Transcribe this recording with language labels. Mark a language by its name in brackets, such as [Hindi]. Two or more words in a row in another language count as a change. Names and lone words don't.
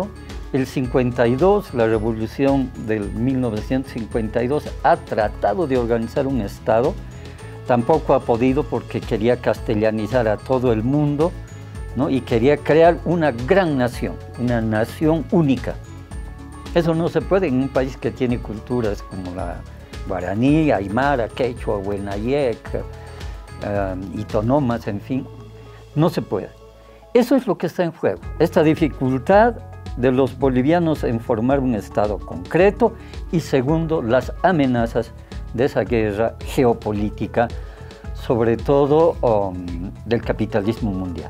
[Spanish] El 52, la revolución del 1952, ha tratado de organizar un Estado, tampoco ha podido porque quería castellanizar a todo el mundo, ¿no? Y quería crear una gran nación, una nación única. Eso no se puede en un país que tiene culturas como la guaraní, aymara, quechua, huenayec, itonomas, en fin, no se puede. Eso es lo que está en juego, esta dificultad de los bolivianos en formar un Estado concreto y segundo, las amenazas de esa guerra geopolítica, sobre todo del capitalismo mundial.